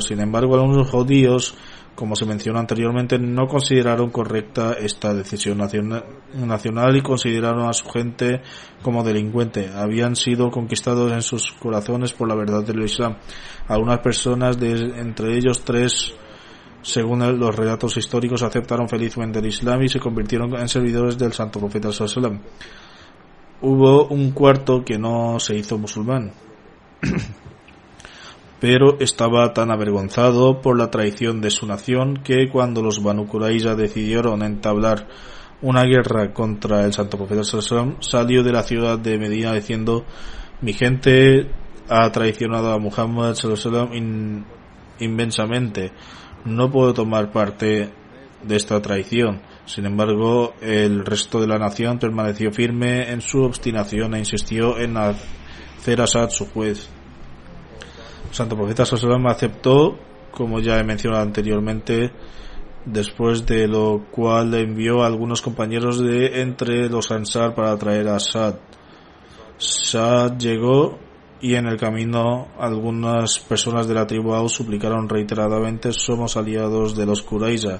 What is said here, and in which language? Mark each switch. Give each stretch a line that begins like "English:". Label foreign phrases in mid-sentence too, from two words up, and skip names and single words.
Spanish: Sin embargo, algunos judíos, como se mencionó anteriormente, no consideraron correcta esta decisión nacional y consideraron a su gente como delincuente. Habían sido conquistados en sus corazones por la verdad del Islam. Algunas personas, entre ellos 3, según los relatos históricos, aceptaron felizmente el Islam y se convirtieron en servidores del santo profeta
Arabic: صلى الله عليه وسلم.
Spanish: Hubo un cuarto que no se hizo musulmán, pero estaba tan avergonzado por la traición de su nación que cuando los Banu Qurayza decidieron entablar una guerra contra el santo profeta
Arabic: صلى الله عليه وسلم,
Spanish: salió de la ciudad de Medina diciendo: mi gente ha traicionado a Muhammad
Arabic: صلى الله عليه وسلم
Spanish: inmensamente, no puedo tomar parte de esta traición. Sin embargo, el resto de la nación permaneció firme en su obstinación e insistió en hacer a Sa'd su juez. El santo profeta
Arabic: صلى الله عليه وسلم
Spanish: aceptó, como ya he mencionado anteriormente, después de lo cual envió a algunos compañeros de entre los Ansar para traer a Sa'd. Sa'd llegó y en el camino algunas personas de la tribu Aus suplicaron reiteradamente: somos aliados de los Qurayza.